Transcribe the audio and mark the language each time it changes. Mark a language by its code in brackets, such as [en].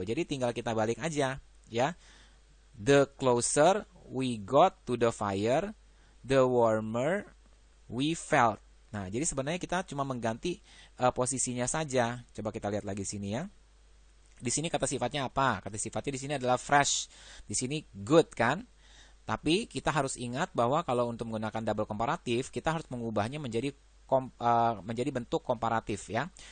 [id] Jadi tinggal kita balik aja ya. [en] The closer we got to the fire, the warmer we felt. [id] Nah, jadi sebenarnya kita cuma mengganti posisinya saja. Coba kita lihat lagi sini ya. Di sini kata sifatnya apa? Kata sifatnya di sini adalah fresh. Di sini good kan? Tapi kita harus ingat bahwa kalau untuk menggunakan double komparatif, kita harus mengubahnya menjadi bentuk komparatif ya.